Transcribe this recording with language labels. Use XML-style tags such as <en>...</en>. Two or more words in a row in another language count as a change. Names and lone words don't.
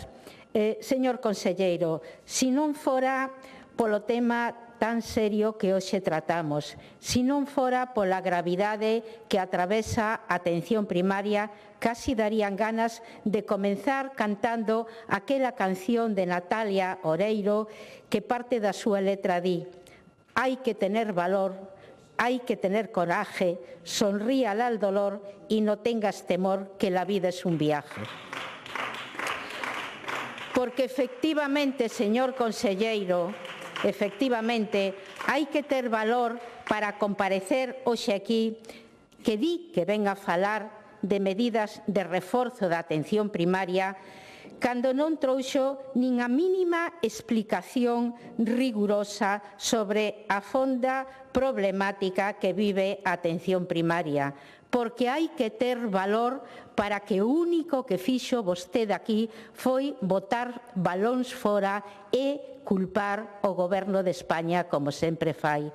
<gl>Señor conselleiro, se non fora polo tema tan serio que hoxe tratamos, se non fora pola gravidade que atravesa a atención primaria, casi darían ganas de comenzar cantando aquela canción de Natalia Oreiro que parte da súa letra di:</gl> <es>hai que tener valor, hay que tener coraje, sonríale al dolor y no tengas temor que la vida es un viaje.</es> <gl>Porque efectivamente, señor conselleiro, efectivamente, hai que ter valor para comparecer hoxe aquí que di que venga a falar de medidas de reforzo da atención primaria cando non trouxo nin a mínima explicación rigurosa sobre a fonda problemática que vive a atención primaria, porque hai que ter valor para que o único que fixo vostede aquí foi botar balóns fora e culpar o Goberno de España, como sempre fai.</gl>